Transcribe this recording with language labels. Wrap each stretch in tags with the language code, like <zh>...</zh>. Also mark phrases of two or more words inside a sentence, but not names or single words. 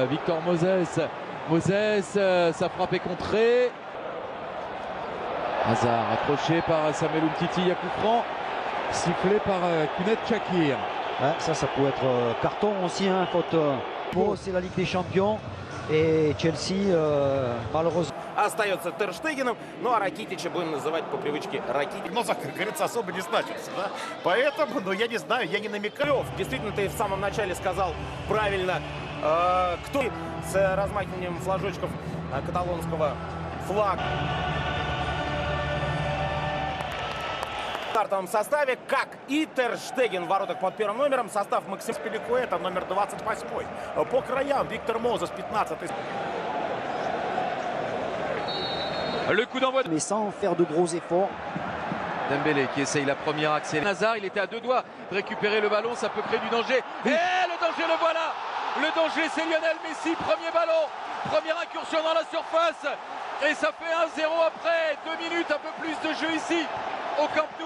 <fr>Victor Moses, sa frappe est contrée. Hazard accroché par Samuel Umtiti, il y a coup franc, sifflé par Kounet Shakir. Ouais, ça peut être carton aussi, hein, faute. Bon, c'est la Ligue des Champions et Chelsea, malheureusement.</fr> <ru>Остается Тер Штегеном, ну а Ракитича будем называть по привычке Ракитич. Но, как говорится, особо не значится, да? Поэтому, ну, я не знаю, я не намекаю. Действительно, ты в самом начале сказал правильно, кто с размахиванием флажочков каталонского флага. В стартовом составе, как и Тер Штеген в воротах под первым номером. Состав Максим Спиликуэта, номер 28. По краям Виктор Мозес, 15-й.</ru> <fr>Le coup d'envoi Mais sans faire de gros efforts. Dembélé qui essaye la première accélération. Hazard, il était à deux doigts de récupérer le ballon, ça peut créer du danger. Et le danger, le voilà. Le danger, c'est Lionel Messi, premier ballon, première incursion dans la surface. Et ça fait 1-0 après 2 minutes, un peu plus de jeu ici au Camp Nou.</fr>